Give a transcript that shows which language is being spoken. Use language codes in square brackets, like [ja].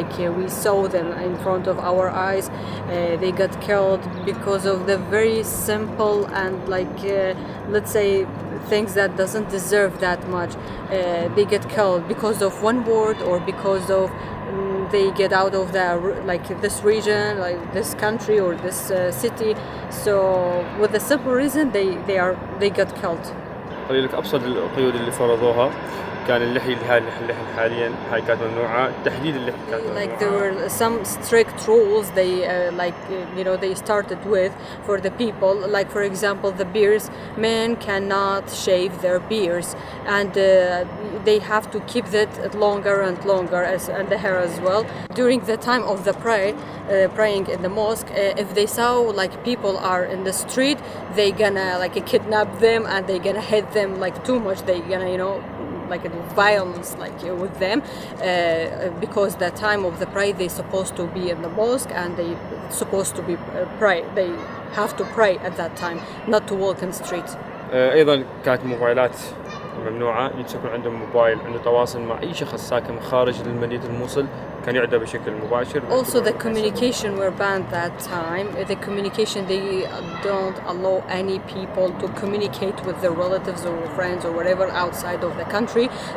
[en] We saw them in front of our eyes. They got killed because of the very simple and let's say things that doesn't deserve that much. They get killed because of one word or because of they get out of this region, like this country or this city. So with the simple reason they got killed. [ar] قليل لك ابسط القيود اللي فرضوها كان اللحية اللي هاي اللحية حاليا هاي كانت ممنوعة، تحديد اللحية كانت ممنوعة. [en] Like there were some strict rules they they started with for the people. Like for example, the beards, men cannot shave their beards, and they have to keep that longer and longer, and the hair as well. During the time of the praying in the mosque, if they saw people are in the street, they gonna kidnap them and they gonna hit them too much. They gonna violence with them because the time of the prayer they supposed to be in the mosque and they supposed to be pray. They have to pray at that time, not to walk in the street. [ar] ايضا كانت موبايلات ممنوعة. يكون عندهم موبايل عنده تواصل مع اي شخص ساكن خارج مدينة الموصل كان يعدى بشكل مباشر. [en] Also the communication were banned that time. The communication, they don't allow any people to communicate with their relatives or friends or whatever outside of the country.